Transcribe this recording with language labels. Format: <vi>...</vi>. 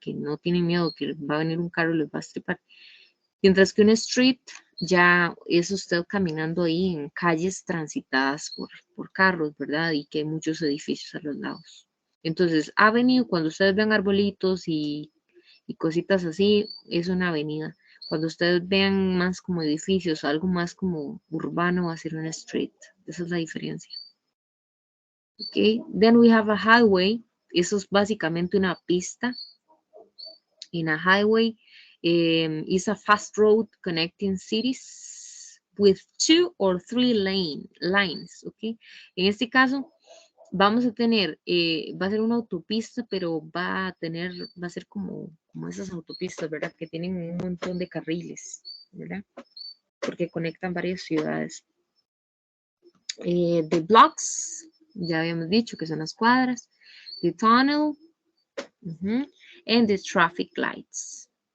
<es>Que no tienen miedo que va a venir un carro y les va a estripar. Mientras que un street ya es usted caminando ahí en calles transitadas por carros, ¿verdad? Y que hay muchos edificios a los lados. Entonces, avenue, cuando ustedes ven arbolitos y cositas así, es una avenida. Cuando ustedes vean más como edificios, algo más como urbano, va a ser una street. Esa es la diferencia.</es> <en>Ok, then we have a highway.</en> <es>Eso es básicamente una pista.</es> <en>In a highway is a fast road connecting cities with 2 or 3 lines.</en> <es>Ok, en este caso vamos a tener, va a ser una autopista, pero va a ser como esas autopistas, ¿verdad? Que tienen un montón de carriles, ¿verdad? Porque conectan varias ciudades. The blocks, ya habíamos dicho que son las cuadras.</es> <en>The tunnel, and the traffic lights.</en>